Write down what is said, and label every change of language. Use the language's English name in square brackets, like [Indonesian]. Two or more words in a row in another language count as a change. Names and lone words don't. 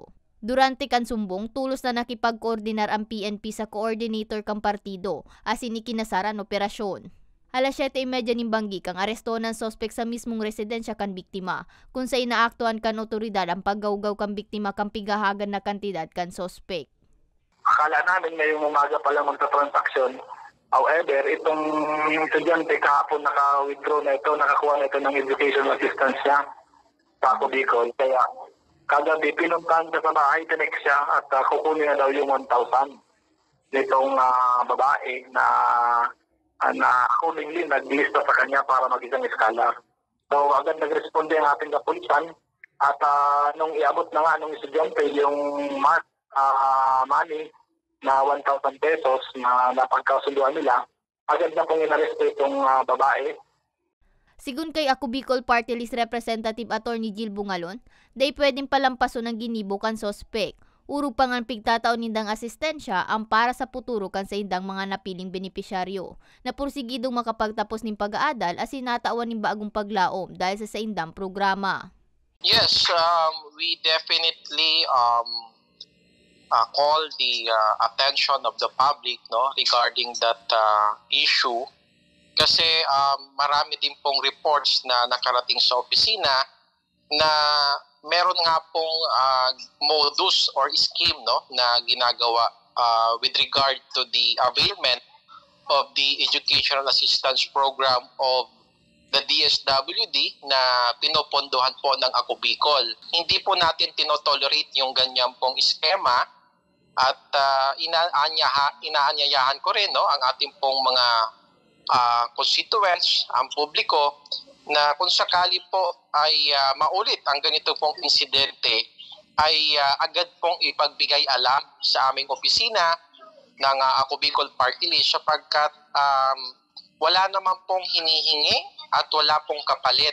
[Bikol] Durante kan sumbong, tulos na nakipag-koordinar ang PNP sa coordinator kang partido asin ikinasar ang operasyon. Alas 7:30 ning banggi kang aresto ng sospek sa mismong residensya kan biktima, kung sa inaaktuan kan otoridad ang paggawgaw kan biktima kang pigahagan na kantidad kan sospek. [Filipino] Akala namin ngayong umaga pa lang magta-transaction. However, itong estudyante kahapon naka-withdraw na ito, nakakuha na ito ng [English] education assistance [Filipino] niya sa Ako Bicol. Kaya kagabi pinuntahan siya sa bahay, tinek siya at kukunin na daw yung 1,000 nitong babae na accordingly naglista sa kanya para mag-isang scholar. So agad nagresponde ang ating kapulisan at nung iabot na nga nung estudyante yung money na 1,000 pesos na napagkasunduan nila, agad na pong inaresto itong babae. [Bikol] Sigun kay Ako Bicol Party List Representative Attorney Jill Bungalon, day pwedeng palampason ng ginibo kan sospek. Urog pang ang pigtataon nindang asistensya ang para sa puturo kan sa indang mga napiling benepisyaryo na pursigidong makapagtapos ning pag-aadal as sinatawan ning bagong paglaom dahil sa indang programa. [English] Yes, we definitely call the attention of the public regarding that issue [Filipino] kasi marami din pong reports na nakarating sa opisina na meron nga pong modus or scheme na ginagawa [English] with regard to the availment of the Educational Assistance Program of the DSWD [Filipino] na pinopondohan po ng Ako Bicol. Hindi po natin tinotolerate yung ganyan pong eskema at inaanyayahan ko rin ang ating pong mga constituents, ang publiko, na kung sakali po ay maulit ang ganito pong insidente, ay agad pong ipagbigay alam sa aming opisina ng Ako Bicol Party List sapagkat wala naman pong hinihingi at wala pong kapalit.